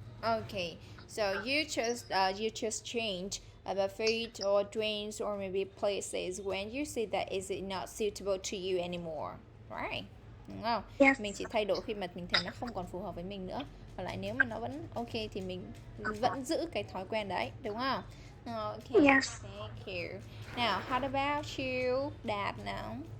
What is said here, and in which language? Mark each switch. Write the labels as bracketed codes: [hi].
[en] Okay, so you just change about food or drinks or maybe places when you see that is it not suitable to you anymore, right? [vi] Đúng không? [en] Yes. [vi] Mình chỉ thay đổi khi mà mình thấy nó không còn phù hợp với mình nữa. Còn lại nếu mà nó vẫn ok thì mình vẫn giữ cái thói quen đấy, đúng không? [en] Okay, yes. Thank you. Now, how about you, Dad now?